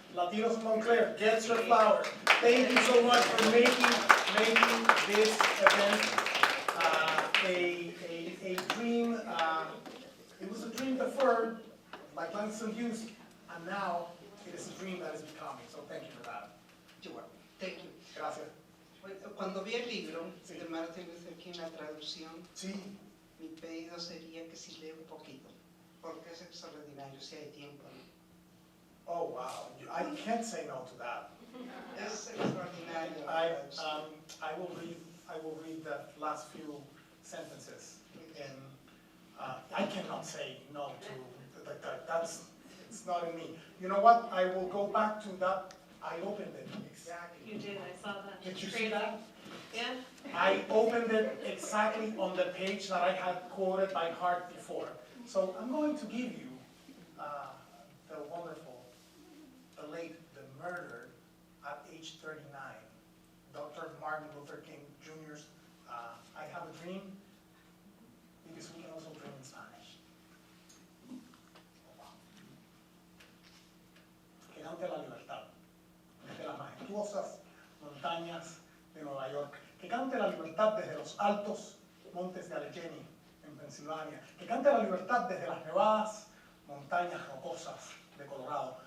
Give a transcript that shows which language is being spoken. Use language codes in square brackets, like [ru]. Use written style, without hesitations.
[en] Latinos of Montclair, get your flowers. Thank you so much for making this event a dream. It was a dream deferred, like Langston Hughes, and now it is a dream that is becoming. So thank you for that. Thank you. [es] Gracias. Cuando vi el libro Sí. de Martin Luther King, la traducción, Sí. mi pedido sería que si leo un poquito, porque es extraordinario si hay tiempo. [en] Oh wow, I can't say no to that. [es] Es extraordinario. [en] I will read the last few sentences, and I cannot say no to that. It's not in me. You know what? I will go back to that. I opened it exactly. You did, I saw that. Did you Crazy. see that? Yeah. I opened it exactly on the page that I had quoted by heart before. So I'm going to give you the wonderful, the late, the murdered at age 39, Dr. Martin Luther King Jr.'s I Have a Dream, because we can also dream in Spanish. [es] Que cante la libertad desde las majestuosas montañas de Nueva York. Que cante la libertad desde los altos montes de Allegheny, en Pensilvania. Que cante la libertad desde las nevadas montañas rocosas de Colorado.